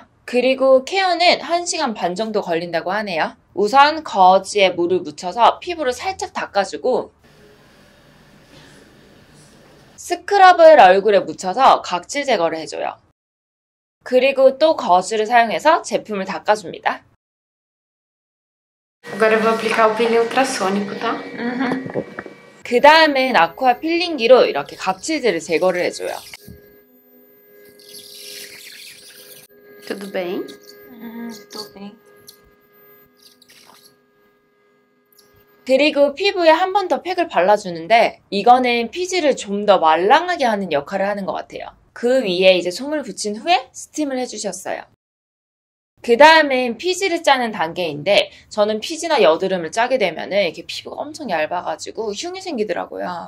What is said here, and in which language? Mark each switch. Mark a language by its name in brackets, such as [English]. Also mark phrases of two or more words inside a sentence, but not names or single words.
[Korean] 그리고 케어는 1시간 반 정도 걸린다고 하네요. 우선 거즈에 물을 묻혀서 피부를 살짝 닦아주고 스크럽을 얼굴에 묻혀서 각질 제거를 해줘요. 그리고 또 거즈를 사용해서 제품을 닦아줍니다. [Portuguese] Agora eu vou aplicar o peeling ultrassônico, tá? [Korean] 그 다음엔 아쿠아 필링기로 이렇게 각질들을 제거를 해줘요. [Portuguese] Tudo bem? Tudo bem. [Korean] 그리고 피부에 한 번 더 팩을 발라주는데 이거는 피지를 좀 더 말랑하게 하는 역할을 하는 것 같아요. 그 위에 이제 솜을 붙인 후에 스팀을 해주셨어요. 그 다음엔 피지를 짜는 단계인데 저는 피지나 여드름을 짜게 되면은 이렇게 피부가 엄청 얇아가지고 흉이 생기더라고요.